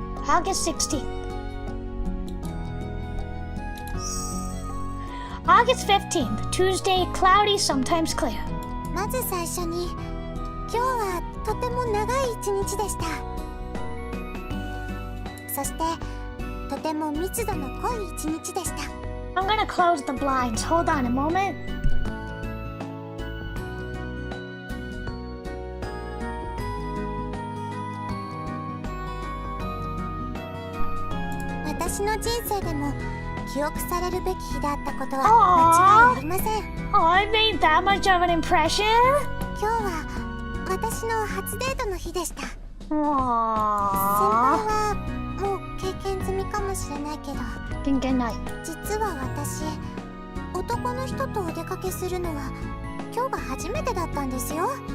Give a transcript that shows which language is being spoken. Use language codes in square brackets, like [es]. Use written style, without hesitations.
[en] August 16th. August 15th, Tuesday, cloudy, sometimes clear. [ja] まず最初に、今日はとても長い一日でした。そして、とても密度の濃い一日でした。 [en] I'm gonna close the blinds. Hold on a moment. [ja] 私の人生でも記憶されるべき日であったことは間違いありません。 [en] Oh, I made that much of an impression? [ja] 今日は私の初デートの日でした。先輩はもう経験済みかもしれないけど、 [en] Didn't get night. [ja] 実は私、男の人とお出かけするのは今日が初めてだったんですよ。